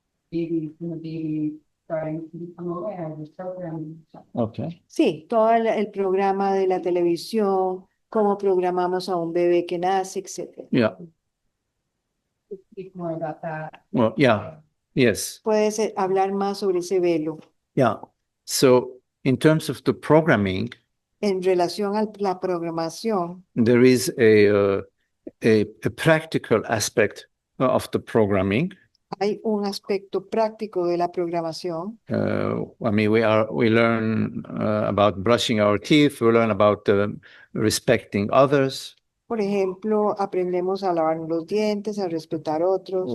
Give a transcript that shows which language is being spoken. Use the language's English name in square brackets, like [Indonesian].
[English] Baby starting to become aware of the programming. Okay. [Spanish] Sí, todo el programa de la televisión, cómo programamos a un bebé que nace, etc. [English] Yeah. Speak more about that. Well, yeah. Yes. [Spanish] Puedes hablar más sobre ese velo Yeah. [English] So in terms of the programming, [Spanish] en relación a la programación. [English] there is a practical aspect of the programming. [Spanish] Hay un aspecto práctico de la programación. [English] I mean, we learn about brushing our teeth. We learn about respecting others. [Spanish] Por ejemplo, aprendemos a lavar los dientes, a respetar otros.